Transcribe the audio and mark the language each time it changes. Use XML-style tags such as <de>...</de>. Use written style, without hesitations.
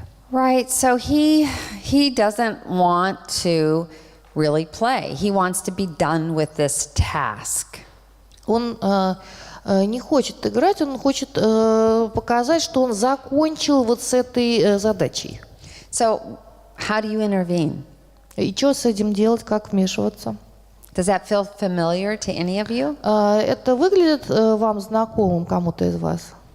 <en>Right, so he doesn't want to really play. He wants to be done with this task.</en> <ru>Он не хочет играть, он хочет показать, что он закончил вот с этой задачей.</ru> <en>So, how do you intervene?</en> <ru>И что с этим делать, как вмешиваться?</ru> <en>Does that feel familiar to any of you?</en> <ru>Это выглядит вам знакомым кому-то из вас?</ru>